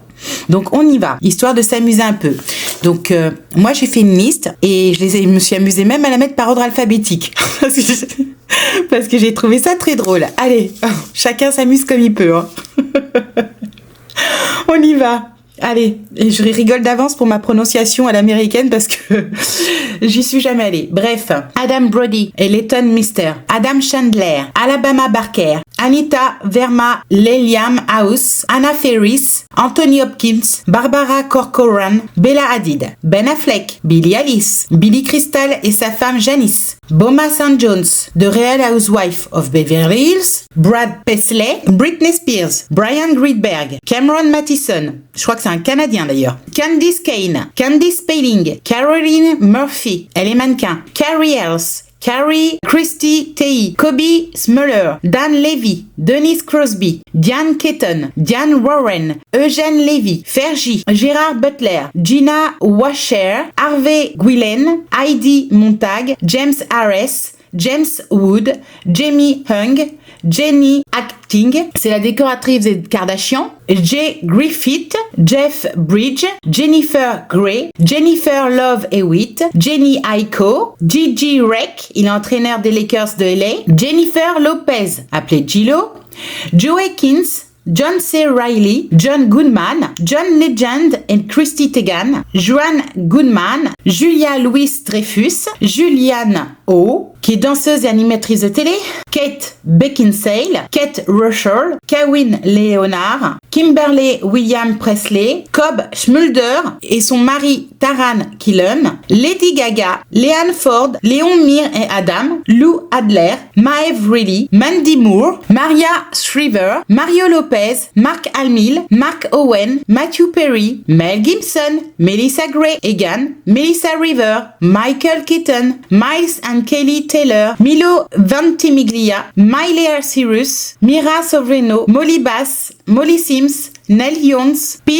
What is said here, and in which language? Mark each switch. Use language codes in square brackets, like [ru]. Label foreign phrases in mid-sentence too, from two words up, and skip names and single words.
[fr] Donc on y va, histoire de s'amuser un peu. Donc moi j'ai fait une liste et je me suis amusée même à la mettre par ordre alphabétique parce que j'ai trouvé ça très drôle. Allez, chacun s'amuse comme il peut. Hein. On y va. Allez, et je rigole d'avance pour ma prononciation à l'américaine parce que j'y suis jamais allée. Bref, Adam Brody et Leighton Mister, Adam Chandler, Alabama Barker, Anita Verma Leliam House, Anna Ferris, Anthony Hopkins, Barbara Corcoran, Bella Hadid, Ben Affleck, Billie Eilish, Billy Crystal et sa femme Janice, Boma St. Jones, The Real Housewife of Beverly Hills, Brad Paisley, Britney Spears, Brian Greenberg, Cameron Mathison, je crois que c'est un Canadien d'ailleurs, Candice Kane, Candice Spelling, Caroline Murphy, elle est mannequin, Carrie Ells, Carrie Christy Tei, Kobe Smuller, Dan Levy, Denise Crosby, Diane Keaton, Diane Warren, Eugène Levy, Fergie, Gérard Butler, Gina Washer, Harvey Guillen, Heidi Montag, James Harris, James Wood, Jamie Hung, Jenny Acting, c'est la décoratrice des Kardashian, Jay Griffith, Jeff Bridge, Jennifer Grey, Jennifer Love Hewitt, Jenny Aiko, Gigi Rec, il est entraîneur des Lakers de LA, Jennifer Lopez, appelée Gillo, Joey Kins, John C. Reilly, John Goodman, John Legend et Christy Teigen, Joanne Goodman, Julia Louis-Dreyfus, Julianne O, qui est danseuse et animatrice de télé, Kate Beckinsale, Kate Russell, Kawin Leonard, Kimberly William Presley, Cobb Schmulder et son mari Taran Killen, Lady Gaga, Leanne Ford, Léon Mir et Adam, Lou Adler, Maeve Reilly, Mandy Moore, Maria Shriver, Mario Lopez, Mark Hamill, Mark Owen, Matthew Perry, Mel Gibson, Melissa Gray Egan, Melissa River, Michael Keaton, Miles and Kelly Taylor, Milo Ventimiglia, Miley Cyrus, Mira Sorvino, Molly Bass, Molly Sims, Neil Young, P.